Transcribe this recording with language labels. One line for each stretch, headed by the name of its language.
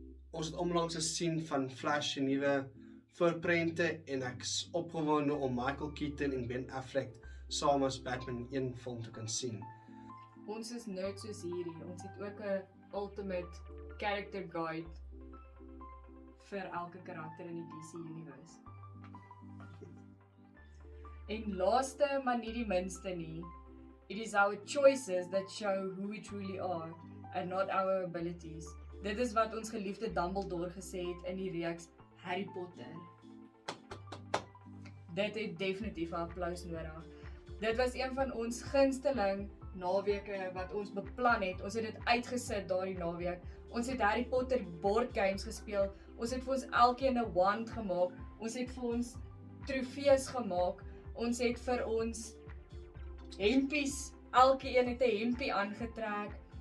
Afrikaans: Ons het onlangs gesien van Flash se nuwe voorprente en ek is opgewonde om Michael Keaton en Ben Affleck saam as Batman in een film te kan sien. Ons is nerds soos hierdie. Ons het ook 'n
English: ultimate character guide
Afrikaans: vir elke karakter in die DC universe. En laaste, maar nie die minste nie,
English: it is our choices that show who we truly are and not our abilities.
Afrikaans: Dit is wat ons geliefde Dumbledore gesê het in die reeks Harry Potter. Dit het definitief 'n applaus nodig. Dit was een van ons gunsteling naweke wat ons beplan het. Ons het dit uitgesit daardie naweek Ons het Harry Potter board games gespeel. Ons het vir ons elkeen 'n wand gemaak. Ons het vir ons trofees gemaak. Ons het vir ons hempies, elkeen het 'n hempie aangetrek.